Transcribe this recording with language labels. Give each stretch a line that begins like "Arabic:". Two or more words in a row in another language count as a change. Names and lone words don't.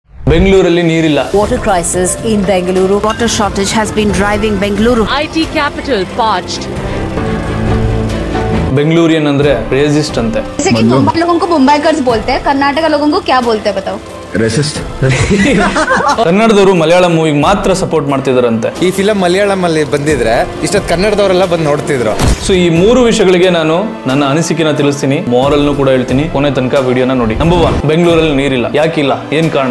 Kannada: ಬೆಂಗಳೂರಲ್ಲಿ ನೀರಿಲ್ಲ.
English: Water crisis in Bengaluru. Water shortage has been driving Bengaluru. IT capital parched.
Kannada: ಬೆಂಗಳೂರಿಯನ್ ಅಂದ್ರೆ ರೇಸಿಸ್ಟ್ ಅಂತೆ.
Hindi: जैसे कि मुंबई लोगों को मुंबईकर्स बोलते हैं, कर्नाटक लोगों को क्या बोलते हैं बताओ?
Kannada: ರೆಸಿಸ್ಟ್. ಕನ್ನಡದವರು ಮಲಯಾಳಂ ಮೂವಿಗೆ ಮಾತ್ರ ಸಪೋರ್ಟ್ ಮಾಡ್ತಿದಾರಂತೆ. ಈ ಫಿಲಂ ಮಲಯಾಳಂ ಅಲ್ಲಿ ಬಂದಿದ್ರೆ ಇಷ್ಟೊತ್ತು ಕನ್ನಡದವರೆಲ್ಲ ಬಂದು ನೋಡ್ತಿದ್ರು. ಸೊ ಈ ಮೂರು ವಿಷಯಗಳಿಗೆ ನಾನು ನನ್ನ ಅನಿಸಿಕೆನ ತಿಳಿಸ್ತೀನಿ, ಮಾರಲ್ನು ಕೂಡ ಹೇಳ್ತೀನಿ. ಕೊನೆ ತನಕ ವಿಡಿಯೋನ ನೋಡಿ. ನಂಬರ್ 1, ಬೆಂಗಳೂರಲ್ಲಿ ನೀರಿಲ್ಲ. ಯಾಕಿಲ್ಲ, ಏನ್ ಕಾರಣ?